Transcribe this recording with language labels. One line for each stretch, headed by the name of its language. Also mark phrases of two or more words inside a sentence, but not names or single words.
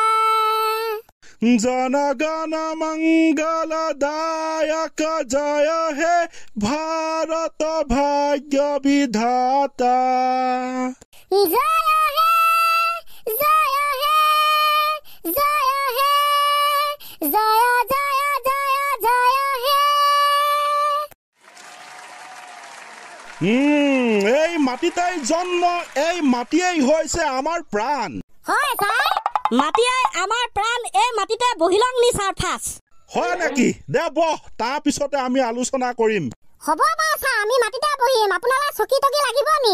Bangla: জনগণ মঙ্গলদায়ক জয় হে ভারত ভাগ্য বিধাতা জয় হে জয় হে জয় হে জয় জয় জয় জয় হে
Assamese: এই মাটিতেই জন্ম এই মাটিয়েই হৈছে আমাৰ প্ৰাণ হয় স্যার মাটিয়াই আমাৰ প্ৰাণ এই মাটিতে বহিলং নি স্যার ফাস হয় নেকি দে বহ তাৰ পিছতে আমি আলোচনা কৰিম হ'ব বা স্যার আমি মাটিতে বহিম আপোনালা চকী তকী লাগিব নি